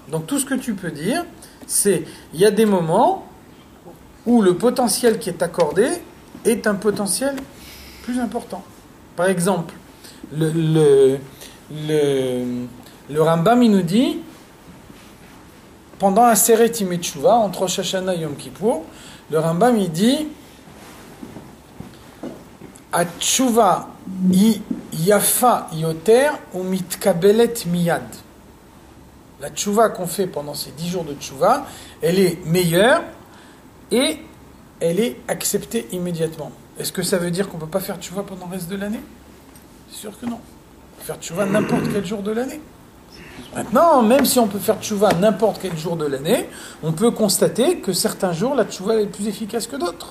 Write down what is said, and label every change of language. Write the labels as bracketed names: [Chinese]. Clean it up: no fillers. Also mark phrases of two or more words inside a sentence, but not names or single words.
[French] Donc tout ce que tu peux dire, c'est, il y a des moments où le potentiel qui est accordé est un potentiel plus important. Par exemple, le Rambam, il nous dit, pendant un [Hebrew] עשרת ימי תשובה, [French] entre Rosh Hashanah et Yom Kippour, le Rambam, il dit, [Hebrew] התשובה יפה יותר והיא מתקבלת מיד. [French] La tshuva qu'on fait pendant ces 10 jours de tshuva, elle est meilleure et elle est acceptée immédiatement. Est-ce que ça veut dire qu'on ne peut pas faire tshuva pendant le reste de l'année? C'est sûr que non. On peut faire tshuva n'importe quel jour de l'année. Maintenant, même si on peut faire tshuva n'importe quel jour de l'année, on peut constater que certains jours, la tshuva est plus efficace que d'autres.